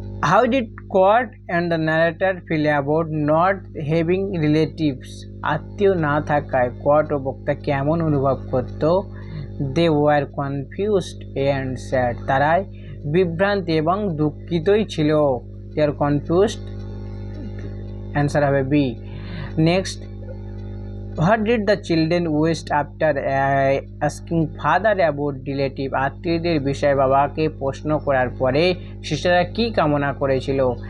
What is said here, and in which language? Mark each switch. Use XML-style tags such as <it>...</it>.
<en>How did Quad and the narrator feel about not having relatives?</en> <bn>আত্মীয় না থাকায় কোয়াট ও বক্তা কেমন অনুভব করত?</bn> <en>They were confused and sad.</en> <bn>তারাই বিভ্রান্ত এবং দুঃখিতই ছিল।</bn> <en>They are confused. Answer</en> <bn>হবে</bn> <en>B. Next, what did the children wish after asking father about relative?</en> <bn>আত্মীয়দের বিষয়ে বাবাকে প্রশ্ন করার পরে শিশুরা কি কামনা করেছিল?</bn>